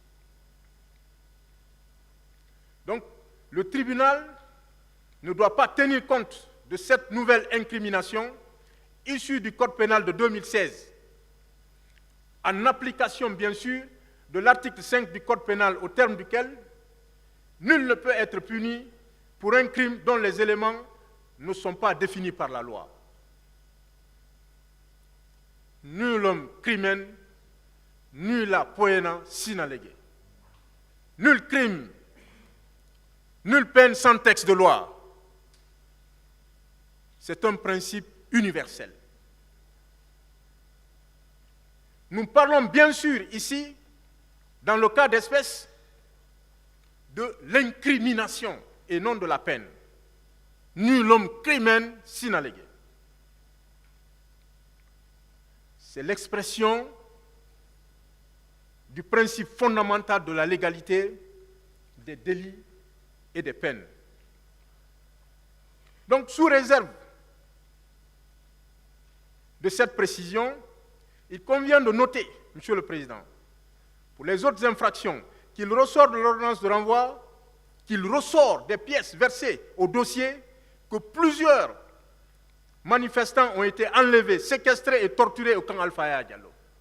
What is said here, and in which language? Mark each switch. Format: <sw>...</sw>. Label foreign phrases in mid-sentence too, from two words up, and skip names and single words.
<fr>Donc, le tribunal ne doit pas tenir compte de cette nouvelle incrimination issue du code pénal de 2016, en application, bien sûr, de l'article 5 du Code pénal, au terme duquel nul ne peut être puni pour un crime dont les éléments ne sont pas définis par la loi.</fr> <la>Nullum crimen, nulla poena sine lege.</la> <fr>Nul crime, nulle peine sans texte de loi. C'est un principe universel. Nous parlons bien sûr ici, dans le cas d'espèce, de l'incrimination et non de la peine.</fr> <la>Nullum crimen sine lege.</la> <fr>C'est l'expression du principe fondamental de la légalité des délits et des peines. Donc, sous réserve de cette précision, il convient de noter, Monsieur le Président, pour les autres infractions, qu'il ressort de l'ordonnance de renvoi, qu'il ressort des pièces versées au dossier, que plusieurs manifestants ont été enlevés, séquestrés et torturés au camp Alpha Diallo.</fr>